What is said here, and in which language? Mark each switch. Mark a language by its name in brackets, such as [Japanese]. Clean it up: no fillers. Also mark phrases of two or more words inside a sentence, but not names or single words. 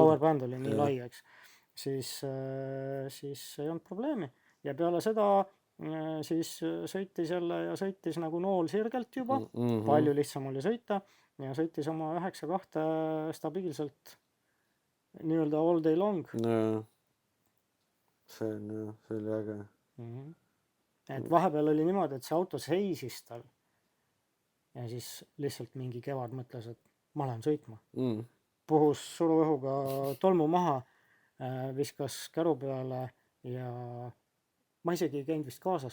[Estonian] powerband oli nii Jah. lai, eks. Siis ei olnud probleemi. Ja peale seda siis sõitis jälle ja sõitis nagu nool sirgelt juba. Palju lihtsam oli sõita ja sõitis oma 9.2 stabiilselt nii-öelda [English] all day long. [Estonian] Jaa. See oli äge. Et vahepeal oli niimoodi, et see auto seisis tal ja siis lihtsalt mingi kevad mõtles, et ma lähen sõitma. Puhus suruõhuga tolmu maha, viskas käru peale ja ma isegi ei käinud vist kaasas.